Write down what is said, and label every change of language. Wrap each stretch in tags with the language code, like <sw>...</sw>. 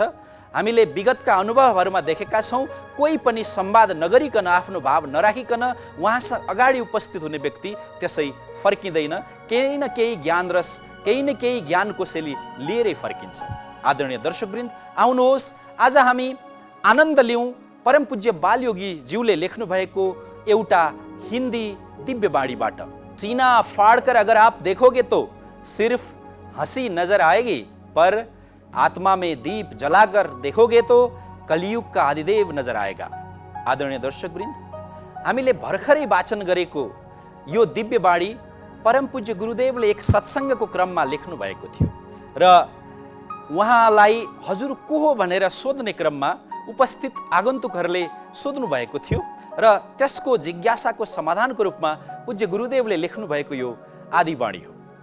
<ne>हामीले विगतका अनुभवहरूमा देखेका छौँ, कोही पनि संवाद नगरिकन, आफ्नो भाव नराखिकन उहाँसँग अगाडि उपस्थित हुने व्यक्ति त्यसै फर्किँदैन। केही न केही ज्ञान रस, केही न केही ज्ञान कोसेली लिएरै फर्किन्छ। आदरणीय दर्शकवृन्द, आउनुहोस् आज हामी आनन्द लिउँ परम पूज्य बालयोगी ज्यूले लेख्नु भएको एउटा हिन्दी दिव्य बाणीबाट।</ne> <hi>सीना फाड़कर अगर आप देखोगे तो सिर्फ हंसी नजर आएगी, पर आत्मा में दीप जलाकर देखोगे तो कलियुग का आदिदेव नजर आएगा।</hi> <ne>आदरणीय दर्शकवृन्द, हामीले भर्खरै वाचन गरेको यो दिव्य बाणी परम पूज्य गुरुदेवले एक सत्सङ्गको क्रममा लेख्नु भएको थियो र उहाँलाई हजुर को हो भनेर सोध्ने क्रममा उपस्थित आगन्तुकहरूले सोध्नु भएको थियो र त्यसको जिज्ञासाको समाधानको रूपमा पूज्य गुरुदेवले लेख्नु भएको यो आदिवाणी हो।</ne>